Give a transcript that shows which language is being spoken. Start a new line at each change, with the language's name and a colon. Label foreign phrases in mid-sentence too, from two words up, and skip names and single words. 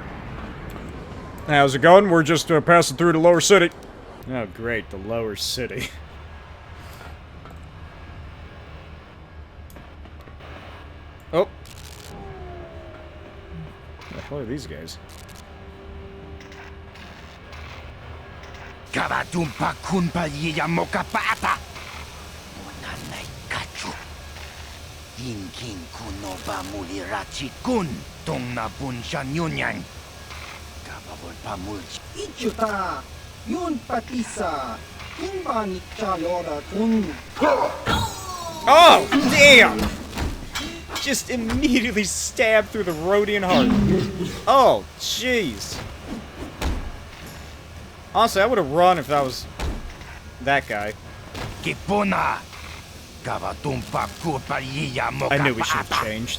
English: How's it going? We're just passing through the lower city. Oh, great, the lower city. Oh. What the hell are these guys? Kavadumpa kunpa yiyamoka pata. Monanay kachu. Yinkin kunoba mulirachi kun. Tong na bunshan yunyan. Kavabol pamulch. Ichuta. Yun patisa. Kimba ni chalora kun. Oh, damn! Just immediately stabbed through the Rhodian heart. Oh, jeez. Honestly, I would have run if that was that guy. I knew we should have changed.